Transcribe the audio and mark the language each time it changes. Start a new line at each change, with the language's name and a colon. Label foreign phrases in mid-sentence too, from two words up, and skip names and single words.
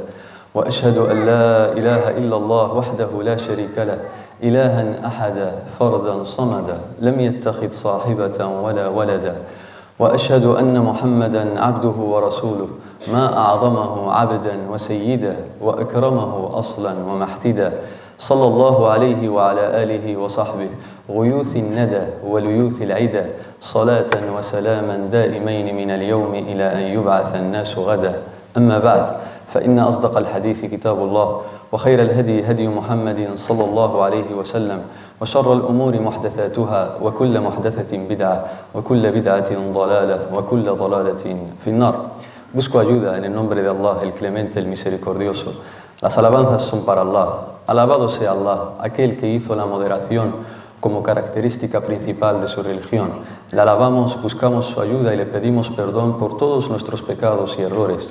Arabic: وأشهد أن لا إله إلا الله وحده لا شريك له إلها أحدا فردا صمدا لم يتخذ صاحبة ولا ولدا، وأشهد أن محمدا عبده ورسوله ما أعظمه عبدا وسيدا وأكرمه أصلا ومحتدا، صلى الله عليه وعلى آله وصحبه غيوث الندى وليوث العدى، صلاة وسلاما دائمين من اليوم إلى أن يبعث الناس غدا. أما بعد، فإن أصدق الحديث كتاب الله، وخير الهدي هدي محمد صلى الله عليه وسلم، وشر الأمور محدثاتها، وكل محدثة بدعة، وكل بدعة ضلالة، وكل ضلالة في النار.
Spanish: Busco ayuda en el nombre de Allah, el Clemente, el Misericordioso. Las alabanzas son para Allah. Alabado sea Allah, aquel que hizo la moderación como característica principal de su religión. Le alabamos, buscamos su ayuda y le pedimos perdón por todos nuestros pecados y errores.